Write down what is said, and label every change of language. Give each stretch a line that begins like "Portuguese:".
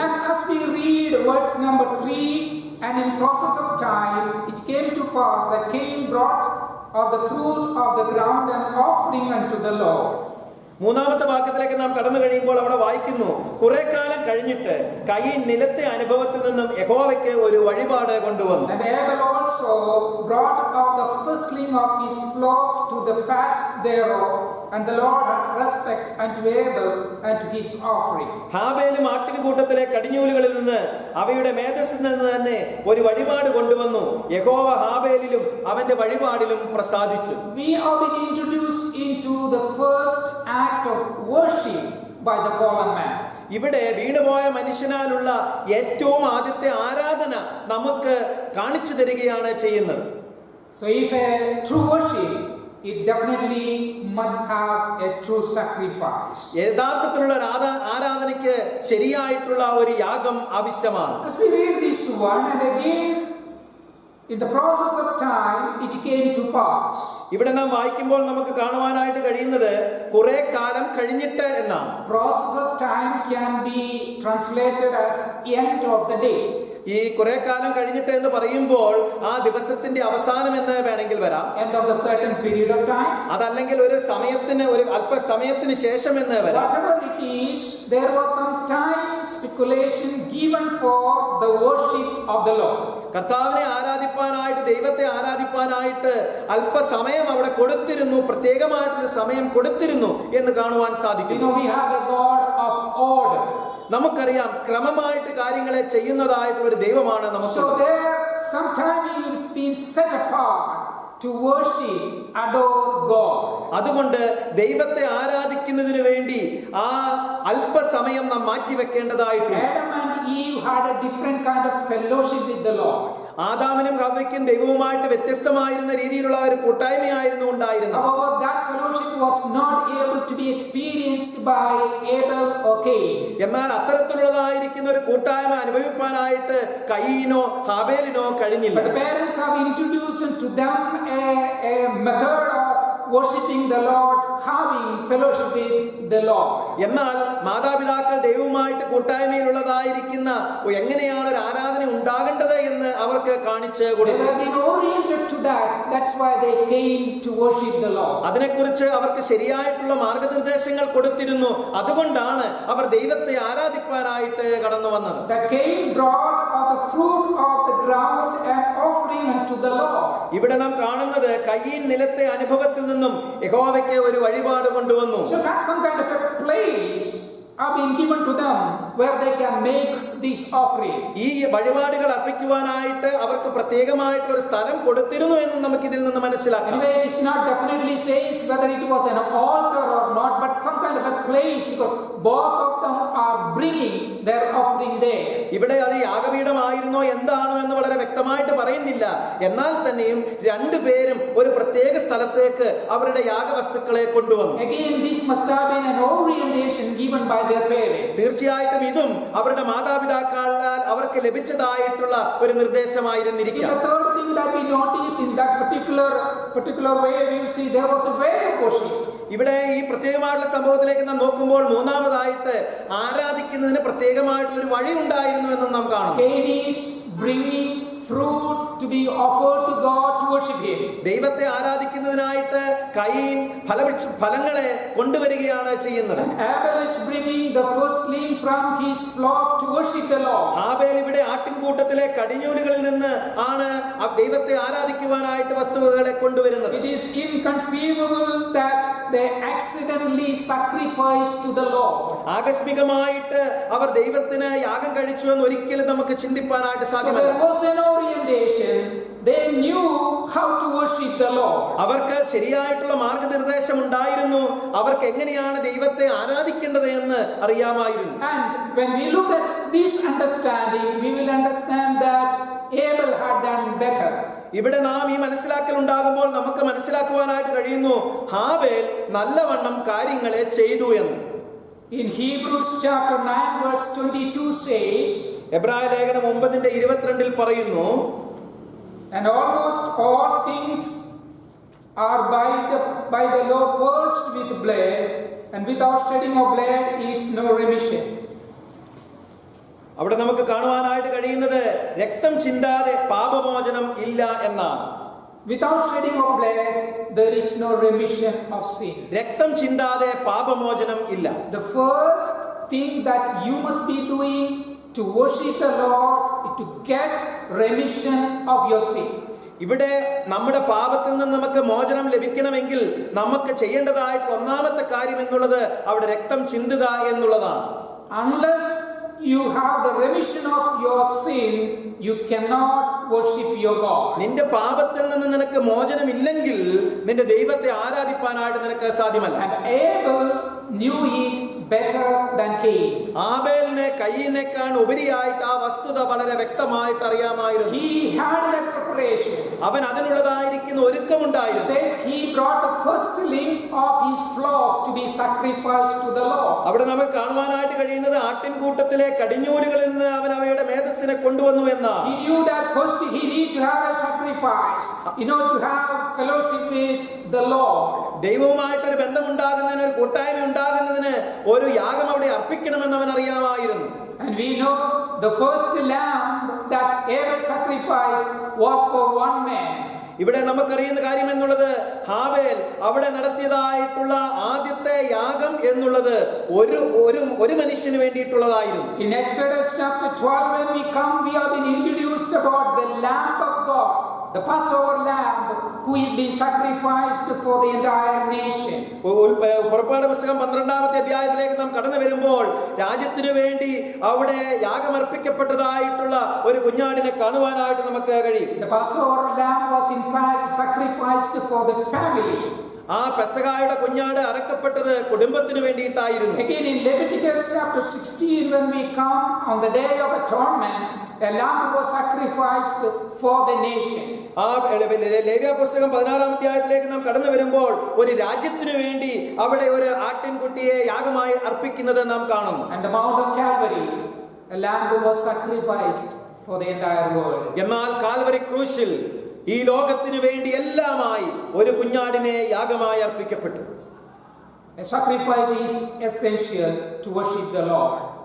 English: And as we read verse number 3, and in process of time it came to pass that Cain brought of the fruit of the ground an offering unto the Lord.
Malayalam: മൂന്നാമത്തെ വാക്യത്തിലേക്ക് നാം കടന്നു കഴിയുമ്പോൾ അവിടെ വായിക്കുന്നു, കുറെ കാലം കഴിഞ്ഞിട്ട് കയീൻ നിലത്തെ അനുഭവത്തിൽ നിന്നും യഹോവയ്ക്ക് ഒരു വഴിപാട് കൊണ്ടുവന്നു.
English: And Abel also brought of the firstling of his flock to the fat thereof, and the Lord had respect unto Abel and to his offering.
Malayalam: ഹാബേലും ആട്ടിൻകൂട്ടത്തിലെ കടിഞ്ഞൂലുകളിൽ നിന്ന് അവയുടെ മേധസ്സിൽ നിന്ന് തന്നെ ഒരു വഴിപാട് കൊണ്ടുവന്നു. യഹോവ ഹാബേലിലും അവന്റെ വഴിപാടിലും പ്രസാദിച്ചു.
English: We have been introduced into the first act of worship by the fallen man.
Malayalam: ഇവിടെ വീണുപോയ മനുഷ്യനാലുള്ള ഏറ്റവും ആദ്യത്തെ ആരാധന നമുക്ക് കാണിച്ചു തരികയാണ് ചെയ്യുന്നത്.
English: So if a true worship, it definitely must have a true sacrifice.
Malayalam: യഥാർത്ഥത്തിലുള്ള ആരാധനയ്ക്ക് ശരിയായിട്ടുള്ള ഒരു യാഗം ആവശ്യമാണ്.
English: As we read this one, and again in the process of time it came to pass.
Malayalam: ഇവിടെ നാം വായിക്കുമ്പോൾ നമുക്ക് കാണുവാനായിട്ട് കഴിയുന്നത് കുറെ കാലം കഴിഞ്ഞിട്ട് എന്നാണ്.
English: Process of time can be translated as end of the day.
Malayalam: ഈ കുറെ കാലം കഴിഞ്ഞിട്ട് എന്ന് പറയുമ്പോൾ ആ ദിവസത്തിന്റെ അവസാനം എന്ന് വേണമെങ്കിൽ വരാം.
English: End of the certain period of time.
Malayalam: അതല്ലെങ്കിൽ ഒരു സമയത്തിന്, ഒരു അല്പസമയത്തിന് ശേഷം എന്ന് വരാം.
English: Whatever it is, there was some time speculation given for the worship of the Lord.
Malayalam: കർത്താവിനെ ആരാധിപ്പാനായിട്ട്, ദൈവത്തെ ആരാധിപ്പാനായിട്ട് അല്പസമയം അവിടെ കൊടുത്തിരുന്നു, പ്രത്യേകമായിട്ടൊരു സമയം കൊടുത്തിരുന്നു എന്ന് കാണുവാൻ സാധിക്കും.
English: You know, we have a God of order.
Malayalam: നമുക്കറിയാം ക്രമമായിട്ട് കാര്യങ്ങളെ ചെയ്യുന്നതായിട്ടുള്ള ഒരു ദൈവമാണ് നമുക്ക്.
English: So there sometime is being set apart to worship, adore God.
Malayalam: അതുകൊണ്ട് ദൈവത്തെ ആരാധിക്കുന്നതിന് വേണ്ടി ആ അല്പസമയം നാം മാറ്റിവെക്കേണ്ടതായിട്ടുണ്ട്.
English: Adam and Eve had a different kind of fellowship with the Lord.
Malayalam: ആദാമിനും ഹവ്വയ്ക്കും ദൈവവുമായിട്ട് വ്യത്യസ്തമായിരുന്ന രീതിയിലുള്ള ഒരു കൂട്ടായ്മയായിരുന്നു ഉണ്ടായിരുന്നത്.
English: However, that fellowship was not able to be experienced by Abel or Cain.
Malayalam: എന്നാൽ അത്തരത്തിലുള്ളതായിരിക്കുന്ന ഒരു കൂട്ടായ്മ അനുഭവിപ്പാനായിട്ട് കയീനോ ഹാബേലിനോ കഴിഞ്ഞില്ല.
English: But the parents have introduced to them a method of worshiping the Lord, having fellowship with the Lord.
Malayalam: എന്നാൽ മാതാപിതാക്കൾ ദൈവവുമായിട്ട് കൂട്ടായ്മയിലുള്ളതായിരിക്കുന്ന എങ്ങനെയാണ് ഒരു ആരാധന ഉണ്ടാകേണ്ടത് എന്ന് അവർക്ക് കാണിച്ചു
English: They
Malayalam: കൊടുത്തു.
English: were being oriented to that. That's why they came to worship the Lord.
Malayalam: അതിനെക്കുറിച്ച് അവർക്ക് ശരിയായിട്ടുള്ള മാർഗനിർദ്ദേശങ്ങൾ കൊടുത്തിരുന്നു. അതുകൊണ്ടാണ് അവർ ദൈവത്തെ ആരാധിപ്പാനായിട്ട് കടന്നു വന്നത്.
English: That Cain brought of the fruit of the ground and offering unto the Lord.
Malayalam: ഇവിടെ നാം കാണുന്നത് കയീൻ നിലത്തെ അനുഭവത്തിൽ നിന്നും യഹോവയ്ക്ക് ഒരു വഴിപാട് കൊണ്ടുവന്നു.
English: So that's some kind of a place have been given to them where they can make this offering.
Malayalam: ഈ വഴിപാടുകൾ അർപ്പിക്കുവാനായിട്ട് അവർക്ക് പ്രത്യേകമായിട്ടുള്ള ഒരു സ്ഥലം കൊടുത്തിരുന്നു എന്ന് നമുക്ക് ഇതിൽ നിന്ന് മനസ്സിലാക്കാം.
English: Anyway, it is not definitely says whether it was an altar or not, but some kind of a place, because both of them are bringing their offering there.
Malayalam: ഇവിടെ അത് യാഗപീഠമായിരുന്നോ എന്താണോ എന്ന് വളരെ വ്യക്തമായിട്ട് പറയുന്നില്ല. എന്നാൽ തന്നെയും രണ്ടുപേരും ഒരു പ്രത്യേക സ്ഥലത്തേക്ക് അവരുടെ യാഗവസ്തുക്കളെ കൊണ്ടുവന്നു.
English: Again, this must have been an orientation given by their parents.
Malayalam: തീർച്ചയായിട്ടും ഇതും അവരുടെ മാതാപിതാക്കളാൽ അവർക്ക് ലഭിച്ചതായിട്ടുള്ള ഒരു നിർദ്ദേശമായിരുന്നിരിക്കാം.
English: The third thing that we notice in that particular particular way, we will see there was a way of worship.
Malayalam: ഇവിടെ ഈ പ്രത്യേകമായിട്ടുള്ള സംഭവത്തിലേക്ക് നാം നോക്കുമ്പോൾ മൂന്നാമതായിട്ട് ആരാധിക്കുന്നതിന് പ്രത്യേകമായിട്ടുള്ള ഒരു വഴി ഉണ്ടായിരുന്നു എന്ന് നാം കാണും.
English: Cain is bringing fruits to be offered to God to worship Him.
Malayalam: ദൈവത്തെ ആരാധിക്കുന്നതിനായിട്ട് കയീൻ ഫലങ്ങളെ കൊണ്ടുവരികയാണ് ചെയ്യുന്നത്.
English: And Abel is bringing the firstling from his flock to worship the Lord.
Malayalam: ഹാബേൽ ഇവിടെ ആട്ടിൻകൂട്ടത്തിലെ കടിഞ്ഞൂലുകളിൽ നിന്ന് ആണ് ദൈവത്തെ ആരാധിക്കുവാനായിട്ട് വസ്തുവകളെ കൊണ്ടുവരുന്നത്.
English: It is inconceivable that they accidentally sacrificed to the Lord.
Malayalam: ആകസ്മികമായിട്ട് അവർ ദൈവത്തിന് യാഗം കഴിച്ചു എന്ന് ഒരിക്കലും നമുക്ക് ചിന്തിപ്പാനായിട്ട്
English: So
Malayalam: സാധ്യമല്ല.
English: there was an orientation. They knew how to worship the Lord.
Malayalam: അവർക്ക് ശരിയായിട്ടുള്ള മാർഗനിർദ്ദേശം ഉണ്ടായിരുന്നു. അവർക്ക് എങ്ങനെയാണ് ദൈവത്തെ ആരാധിക്കേണ്ടത് എന്ന് അറിയാമായിരുന്നു.
English: And when we look at this understanding, we will understand that Abel had done better.
Malayalam: ഇവിടെ നാം ഈ മനസ്സിലാക്കൽ ഉണ്ടാകുമ്പോൾ നമുക്ക് മനസ്സിലാക്കുവാനായിട്ട് കഴിയുന്നു ഹാബേൽ നല്ലവണ്ണം കാര്യങ്ങളെ ചെയ്തു എന്ന്.
English: In Hebrews chapter 9 verse 22 says,
Malayalam: എബ്രായ ലേഖനം 9:22 പറയുന്നു,
English: and almost all things are by the law purged with blood, and without shedding of blood is no remission.
Malayalam: അവിടെ നമുക്ക് കാണുവാനായിട്ട് കഴിയുന്നത് രക്തം ചിന്താതെ പാപമോചനം ഇല്ല എന്നാണ്.
English: Without shedding of blood, there is no remission of sin.
Malayalam: രക്തം ചിന്താതെ പാപമോചനം ഇല്ല.
English: The first thing that you must be doing to worship the Lord is to get remission of your sin.
Malayalam: ഇവിടെ നമ്മുടെ പാപത്തിൽ നിന്ന് നമുക്ക് മോചനം ലഭിക്കണമെങ്കിൽ നമുക്ക് ചെയ്യേണ്ടതായിട്ടുള്ള ഒന്നാമത്തെ കാര്യം എന്നുള്ളത് അവിടെ രക്തം ചിന്തുക എന്നുള്ളതാണ്.
English: Unless you have the remission of your sin, you cannot worship your God.
Malayalam: നിന്റെ പാപത്തിൽ നിന്ന് നിനക്ക് മോചനമില്ലെങ്കിൽ നിന്റെ ദൈവത്തെ ആരാധിപ്പാനായിട്ട് നിനക്ക് സാധ്യമല്ല.
English: And Abel knew it better than Cain.
Malayalam: ആബേലിനെ കയീനേക്കാൾ ഉപരിയായിട്ട് ആ വസ്തുത വളരെ വ്യക്തമായിട്ട് അറിയാമായിരുന്നു.
English: He had that preparation.
Malayalam: അവൻ അതിനുള്ളതായിരിക്കുന്ന
English: It
Malayalam: ഒരുക്കമുണ്ടായിരുന്നു.
English: says he brought the firstling of his flock to be sacrificed to the Lord.
Malayalam: അവിടെ നമുക്ക് കാണുവാനായിട്ട് കഴിയുന്നത് ആട്ടിൻകൂട്ടത്തിലെ കടിഞ്ഞൂലുകളിൽ നിന്ന് അവൻ അവയുടെ മേധസ്സിനെ കൊണ്ടുവന്നു എന്നാണ്.
English: He knew that first he need to have a sacrifice, to have fellowship with the Lord.
Malayalam: ദൈവവുമായിട്ടൊരു ബന്ധമുണ്ടാകുന്നതിന്, ഒരു കൂട്ടായ്മ ഉണ്ടാകുന്നതിന് ഒരു യാഗം അവിടെ അർപ്പിക്കണമെന്ന് അവൻ അറിയാമായിരുന്നു.
English: And we know the first lamb that Abel sacrificed was for one man.
Malayalam: ഇവിടെ നമുക്കറിയുന്ന കാര്യം എന്നുള്ളത് ഹാബേൽ അവിടെ നടത്തിയതായിട്ടുള്ള ആദ്യത്തെ യാഗം എന്നുള്ളത് ഒരു മനുഷ്യന് വേണ്ടിയിട്ടുള്ളതായിരുന്നു.
English: In Exodus chapter 12, when we come, we have been introduced about the Lamb of God, the Passover lamb who is being sacrificed for the entire nation.
Malayalam: പുറപ്പാട് പുസ്തകം 12-ാമത്തെ അധ്യായത്തിലേക്ക് നാം കടന്നു വരുമ്പോൾ രാജ്യത്തിനു വേണ്ടി അവിടെ യാഗമർപ്പിക്കപ്പെട്ടതായിട്ടുള്ള ഒരു കുഞ്ഞാടിനെ കാണുവാനായിട്ട് നമുക്ക് കഴിയും.
English: The Passover lamb was in fact sacrificed for the family.
Malayalam: ആ പെസഹായുടെ കുഞ്ഞാട് അറക്കപ്പെട്ടത് കുടുംബത്തിന് വേണ്ടിയിട്ടായിരുന്നു.
English: Again in Leviticus chapter 16, when we come on the day of atonement, a lamb was sacrificed for the nation.
Malayalam: ആ ലേവ്യ പുസ്തകം 16-ാം അധ്യായത്തിലേക്ക് നാം കടന്നു വരുമ്പോൾ ഒരു രാജ്യത്തിനു വേണ്ടി അവിടെ ഒരു ആട്ടിൻകുട്ടിയെ യാഗമായി അർപ്പിക്കുന്നത് നാം കാണുന്നു.
English: And the Mount of Calvary, a lamb was sacrificed for the entire world.
Malayalam: എന്നാൽ കാൽവരി ക്രൂശിൽ ഈ ലോകത്തിനു വേണ്ടി എല്ലാമായി ഒരു കുഞ്ഞാടിനെ യാഗമായി അർപ്പിക്കപ്പെട്ടു.
English: A sacrifice is essential to worship the Lord.